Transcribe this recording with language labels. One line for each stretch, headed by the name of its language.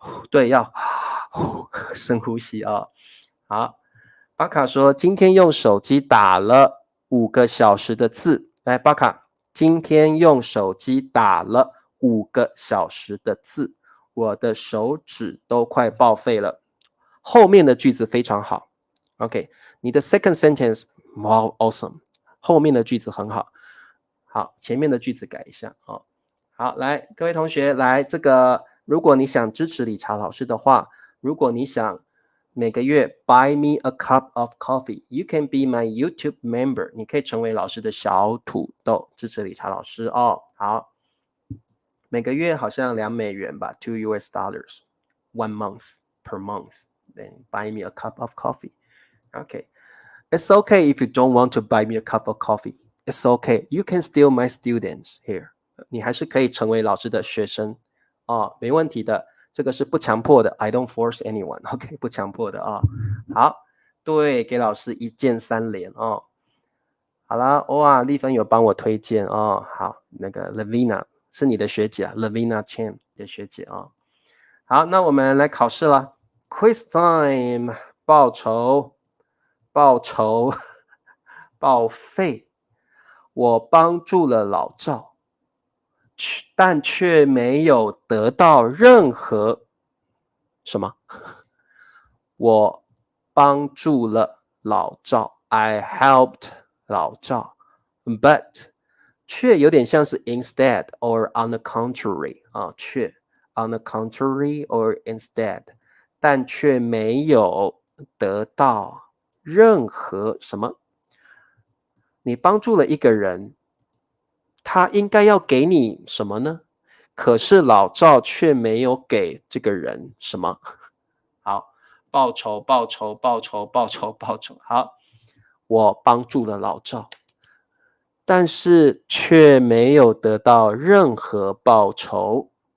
Chinese: 对，要深呼吸啊。好，巴卡说今天用手机打了5个小时的字。来，巴卡，今天用手机打了5个小时的字，我的手指都快报废了。后面的句子非常好。 OK， 你的
English: second sentence wow awesome，
Chinese: 后面的句子很好。好，前面的句子改一下哦。好，来，各位同学，来这个。如果你想支持理查老师的话，如果你想每个月
English: buy me a cup of coffee, you can be my YouTube member.
Chinese: 你可以成为老师的小土豆，支持理查老师哦。好，每个月好像$2吧
English: ，2 US dollars, 1 month per month. Then buy me a cup of coffee. Okay, it's okay if you don't want to buy me a cup of coffee. It's okay. You can still my students here.
Chinese: 你还是可以成为老师的学生。没问题的，这个是不强迫的 ，
English: I don't force anyone，
Chinese: OK， 不强迫的啊。好，对，给老师1键3连哦。好啦，哇，丽芬有帮我推荐哦。好，那个 Lavina 是你的学姐啊 ，Lavina Chan 的学姐啊。好，那我们来考试了 ，
English: Quiz time，
Chinese: 报仇，报废，我帮助了老赵。但却没有得到任何什么。我帮助了老赵
English: I helped 老赵 but
Chinese: 却有点像是
English: instead or on the contrary 却 on the contrary or instead
Chinese: 但却没有得到任何什么？你帮助了一个人，他应该要给你什么呢？可是老赵却没有给这个人什么。好，报酬，报酬，报酬，报酬，报酬。好，我帮助了老赵，但是却没有得到任何报酬。